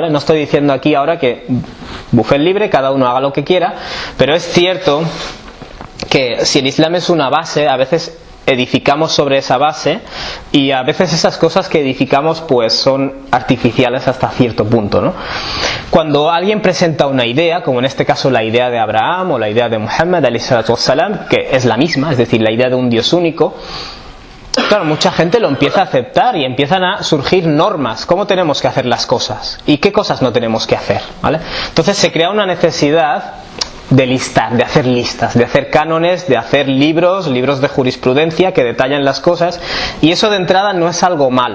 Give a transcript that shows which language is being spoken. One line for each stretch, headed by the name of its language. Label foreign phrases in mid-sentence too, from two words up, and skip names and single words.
Spanish: No estoy diciendo aquí ahora que buffet libre, cada uno haga lo que quiera, pero es cierto que si el Islam es una base, a veces edificamos sobre esa base y a veces esas cosas que edificamos pues son artificiales hasta cierto punto, ¿no? Cuando alguien presenta una idea, como en este caso la idea de Abraham o la idea de Muhammad
Arabic: عليه الصلاة والسلام,
Spanish: que es la misma, es decir, la idea de un Dios único, claro, mucha gente lo empieza a aceptar y empiezan a surgir normas, cómo tenemos que hacer las cosas y qué cosas no tenemos que hacer, ¿vale? Entonces se crea una necesidad de listar, de hacer listas, de hacer cánones, de hacer libros de jurisprudencia que detallan las cosas, y eso de entrada no es algo malo.